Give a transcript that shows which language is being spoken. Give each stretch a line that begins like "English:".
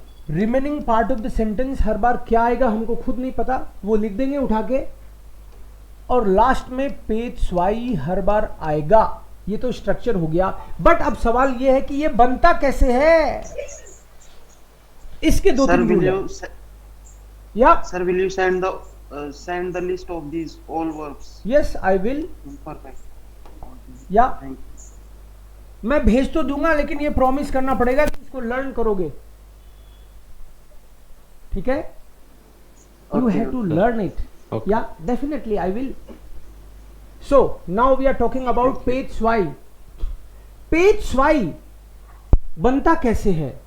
English: remaining part of the sentence
Hindi: हर बार क्या आएगा हमको खुद नहीं पता, वो लिख देंगे उठा के, और लास्ट में पेज स्वाई हर बार आएगा। ये तो स्ट्रक्चर हो गया, बट अब सवाल ये है कि ये बनता कैसे है, इसके 2-3 रूल है। या
English: sir, will you send the list of these all verbs? Yes, I will. Perfect.
Hindi: या मैं भेज तो दूंगा, लेकिन ये प्रॉमिस करना पड़ेगा कि इसको लर्न करोगे, ठीक है?
English: You have to learn it. Yeah, definitely I will. So now we are talking about page Y.
Hindi: Page Y बनता कैसे है?